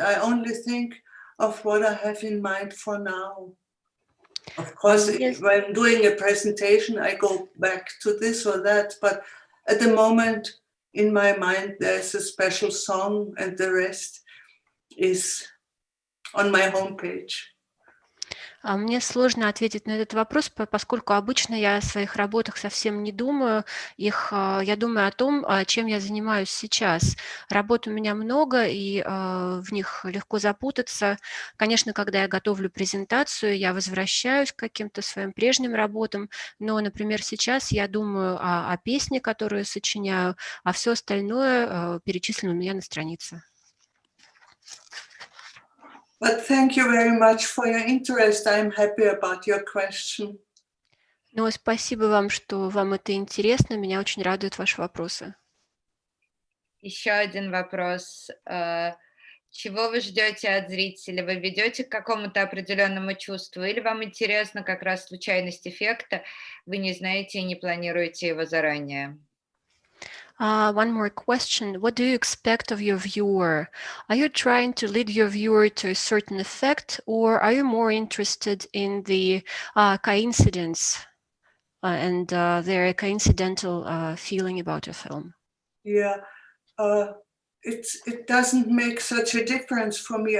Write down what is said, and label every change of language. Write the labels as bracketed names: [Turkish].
[English] I only think of what I have in mind for now. Of course, Yes. when doing a presentation, I go back to this or that, but at the moment in my mind, there's a special song and the rest is on my homepage. [Russian] Мне сложно ответить на этот вопрос, поскольку обычно я о своих работах совсем не думаю. Я думаю о том, чем я занимаюсь сейчас. Работ у меня много, и в них легко запутаться. Конечно, когда я готовлю презентацию, я возвращаюсь к каким-то своим прежним работам, но, например, сейчас я думаю о песне, которую сочиняю, а все остальное перечислено у меня на странице. But thank you very much for your interest. I'm happy about your question. Но спасибо вам, что вам это интересно. Меня очень радуют ваши вопросы. Еще один вопрос. Чего вы ждете от зрителя? Вы ведете к какому-то определенному чувству, или вам интересна как раз случайность эффекта, вы не знаете и не планируете его заранее? [English] One more question. What do you expect of your viewer? Are you trying to lead your viewer to a certain effect, or are you more interested in the coincidence and their coincidental feeling about a film? Yeah, it doesn't make such a difference for me.